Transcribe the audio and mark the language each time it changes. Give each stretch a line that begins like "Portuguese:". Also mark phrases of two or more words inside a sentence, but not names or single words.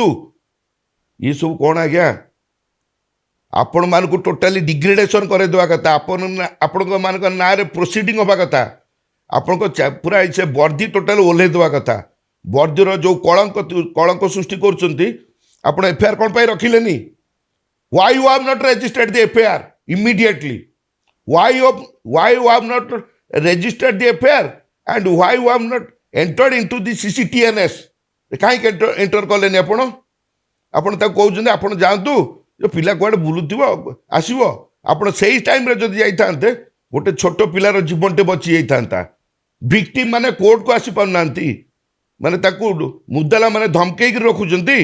Odia: ଏସବୁ କ'ଣ ଆଜ୍ଞା? ଆପଣମାନଙ୍କୁ
English: totally degradation
Odia: କରାଇଦେବା କଥା। ଆପଣଙ୍କ ମାନଙ୍କ ନାଁରେ ପ୍ରୋସିଡିଂ ହେବା କଥା। ଆପଣଙ୍କ ପୁରା ସେ ବର୍ଦ୍ଦି ଟୋଟାଲି ଓହ୍ଲେଇ ଦେବା କଥା। ବର୍ଦ୍ଦିର ଯେଉଁ କଳଙ୍କ ସୃଷ୍ଟି କରୁଛନ୍ତି, ଆପଣ ଏଫଆଇଆର କ'ଣ ପାଇଁ ରଖିଲେନି?
English: Why you have not registered the FIR immediately? Why you have not registered the FIR and why you have not entered into the CCTNS?
Odia: କାହିଁକି ଏଣ୍ଟର କଲେନି ଆପଣ? ଆପଣ ତାକୁ କହୁଛନ୍ତି ଆପଣ ଯାଆନ୍ତୁ, ପିଲା କୁଆଡ଼େ ବୁଲୁଥିବ ଆସିବ। ଆପଣ ସେଇ ଟାଇମରେ ଯଦି ଯାଇଥାନ୍ତେ ଗୋଟେ ଛୋଟ ପିଲାର ଜୀବନଟେ ବଞ୍ଚି ଯାଇଥାନ୍ତା। ଭିକ୍ଟିମ୍ ମାନେ କୋର୍ଟକୁ ଆସିପାରୁନାହାନ୍ତି, ମାନେ ତାକୁ ମୁଦାଲା ମାନେ ଧମକେଇକି ରଖୁଛନ୍ତି।